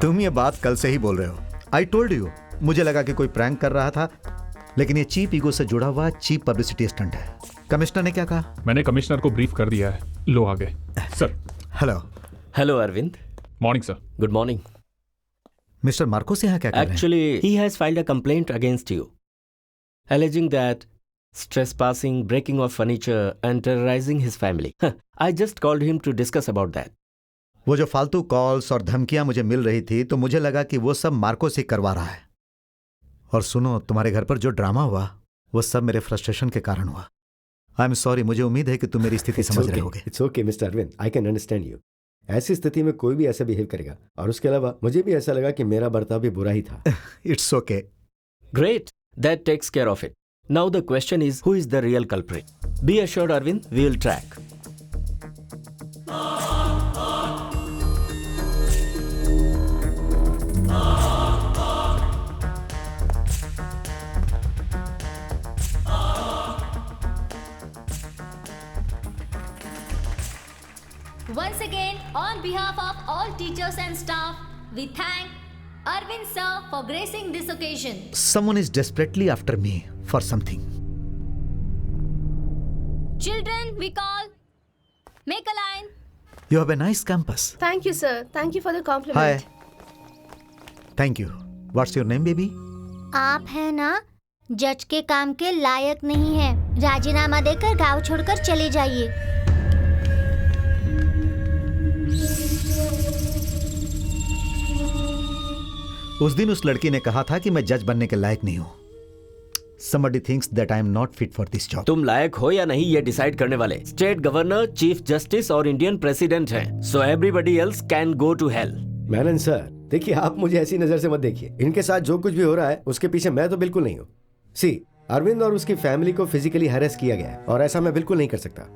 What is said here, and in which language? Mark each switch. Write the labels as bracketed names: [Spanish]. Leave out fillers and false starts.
[Hindi] तुम ये बात कल से ही बोल रहे हो। [English] I told you. [Hindi] मुझे लगा कि कोई प्रैंक कर रहा था, लेकिन ये चीप ईगो से जुड़ा हुआ [English] cheap publicity stunt [Hindi] है। कमिश्नर ने क्या कहा? मैंने कमिश्नर को ब्रीफ कर दिया है। लो आगे sir. Hello. Hello Arvind. Morning sir. Good morning. Mister Marcos यहाँ क्या कर रहे हैं? [English] Actually, he has filed a complaint against you, alleging that trespassing, breaking of furniture, and terrorizing his family. I just called him to discuss about that. [Hindi] वो जो फालतू calls और धमकियां मुझे मिल रही थी तो मुझे लगा कि वो सब मार्कोस ही करवा रहा है। और सुनो, तुम्हारे घर पर जो ड्रामा हुआ वो सब मेरे फ्रस्ट्रेशन के कारण हुआ। [English] I am sorry. [Hindi] मुझे उम्मीद है कि तुम मेरी स्थिति समझ रहे होगे। [English] It's okay mister Arvind, I can understand you. [Hindi] ऐसी स्थिति में कोई भी ऐसा बिहेव करेगा, और उसके अलावा मुझे भी ऐसा लगा कि मेरा बर्ताव भी बुरा ही था। [English] It's okay. Great. That takes care of it. Now the question is, who is the real culprit? Be assured, Arvind, we will track. Once again, on behalf of all teachers and staff, we thank Arvind sir for gracing this occasion. Someone is desperately after me for something. Children, we call. Make a line. You have a nice campus. Thank you, sir. Thank you for the compliment. Hi. Thank you. What's your name, baby? [Hindi] आप है ना, जज के काम के लायक नहीं है। राजीनामा देकर गांव छोड़कर चले जाइए। उस दिन उस लड़की ने कहा था कि मैं जज बनने के लायक नहीं हूं। [English] Somebody thinks that I am not fit for this job. [Hindi] तुम लायक हो या नहीं ये डिसाइड करने वाले स्टेट गवर्नर, चीफ जस्टिस और इंडियन प्रेसिडेंट हैं। [English] So everybody else can go to hell. [Hindi] Menen sir, देखिए आप मुझे ऐसी नजर से मत देखिए। इनके साथ जो कुछ भी हो रहा है उसके पीछे मैं तो बिल्कुल नहीं हूँ। सी, अरविंद और उसकी फैमिली को फिजिकली हैरेस किया गया है और ऐसा मैं बिल्कुल नहीं कर सकता।